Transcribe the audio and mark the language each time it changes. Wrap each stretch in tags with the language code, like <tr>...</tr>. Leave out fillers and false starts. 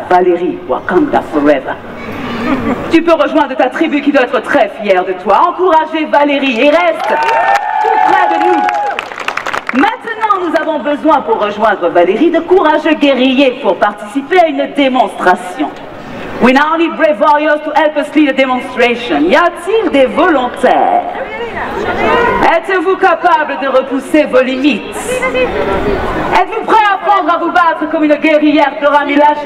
<fr>Valérie, Wakanda forever. Tu peux rejoindre ta tribu qui doit être très fière de toi. Encouragez Valérie et reste tout près de nous. Maintenant, nous avons besoin pour rejoindre Valérie de courageux guerriers pour participer à une démonstration.</fr> <en>We now need brave warriors to help us lead a demonstration.</en> <fr>Y a-t-il des volontaires? Êtes-vous capable de repousser vos limites? Êtes-vous prêt à apprendre à vous battre comme une guerrière Dora Milaje?</fr>